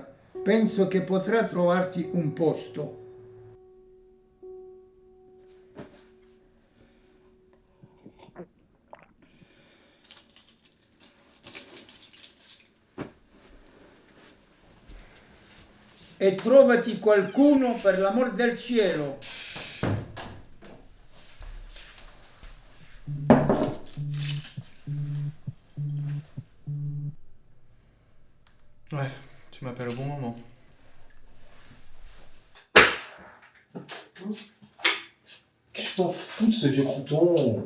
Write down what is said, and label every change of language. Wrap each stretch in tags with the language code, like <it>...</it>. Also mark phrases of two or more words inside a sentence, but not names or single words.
<it>Penso che potrà trovarti un posto. E trovati qualcuno per l'amor del cielo.</it> <fr>Ouais, tu m'appelles au bon moment. Qu'est-ce que t'en fous de ce vieux crouton?</fr>